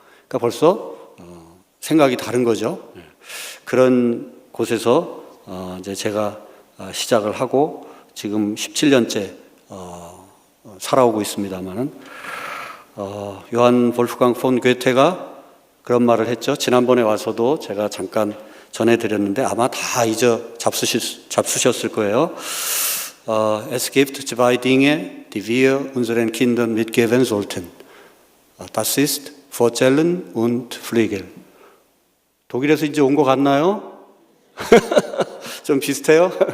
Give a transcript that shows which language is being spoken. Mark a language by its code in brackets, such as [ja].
[ko] 그러니까 벌써 생각이 다른 거죠. 그런 곳에서 이제 제가 시작을 하고 지금 17년째 살아오고 있습니다만은 요한 볼프강 폰 괴테가 그런 말을 했죠. 지난번에 와서도 제가 잠깐 전해드렸는데 아마 다 잡수셨을 거예요. [de] Es gibt zwei Dinge, die wir unseren Kindern mitgeben sollten. Das ist Erzählen und Fliegen. [ko] 독일에서 이제 온 것 같나요? 좀 비슷해요?